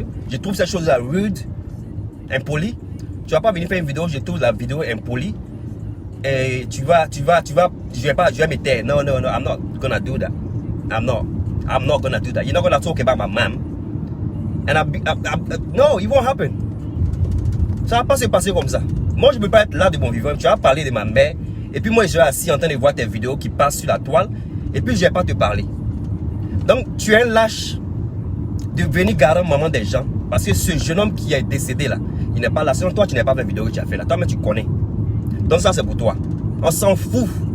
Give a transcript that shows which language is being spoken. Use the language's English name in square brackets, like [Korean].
[French] Je trouve cette chose-là rude, impoli. Tu vas pas venir faire une vidéo, je trouve la vidéo impolie. Et je vais me taire. [English] No, I'm not gonna do that. I'm not gonna do that. You're not gonna talk about my mom. No, it won't happen. [French] Ça va pas se passer comme ça. Moi, je peux pas être là de mon vivant. Tu vas parler de ma mère. Et puis moi, je suis assis en train de voir tes vidéos qui passent sur la toile. Et puis, je vais pas te parler. Donc, tu es un lâche de venir garder maman des gens. Parce que ce jeune homme qui est décédé là, il n'est pas là. Sinon, toi, tu n'as pas fait la vidéo que tu as fait là. Toi, mais tu connais. Donc, ça, c'est pour toi. On s'en fout.